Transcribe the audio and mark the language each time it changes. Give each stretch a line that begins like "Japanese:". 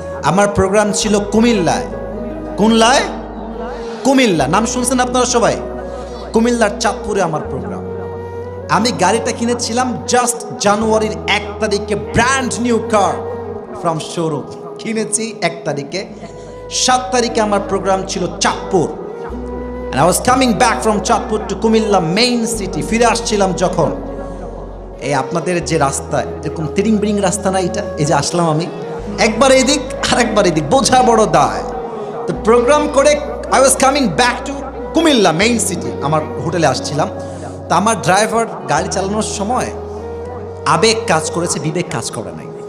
Bangla: আমার প্রোগ্রাম ছিল কুমিল্লায়। কোনলায়? কুমিল্লা। নাম শুনছেন আপনারা সবাই? কুমিল্লার চাঁদপুরে আমার প্রোগ্রাম। আমি গাড়িটা কিনেছিলাম জাস্ট জানুয়ারির 1 তারিখে,
English: brand new car from showroom
Bangla: কিনেছি 1 তারিখে। 7 তারিখে আমার প্রোগ্রাম ছিল Chandpur.
English: And I was coming back from Chandpur to Comilla main city.
Bangla: ফিরে আসছিলাম যখন, এই আপনাদের যে রাস্তা এরকম তিরিং বিরিং রাস্তা না, এটা এই যে আসলাম আমি, একবার এদিক আর একবার এদিক, বোঝা বড় দায়। তো প্রোগ্রাম করে
English: I was coming back to Comilla main city,
Bangla: আমার হোটেলে আসছিলাম। তা আমার ড্রাইভার গাড়ি চালানোর সময় আবেগ কাজ করেছে, বিবেক কাজ করে নাই।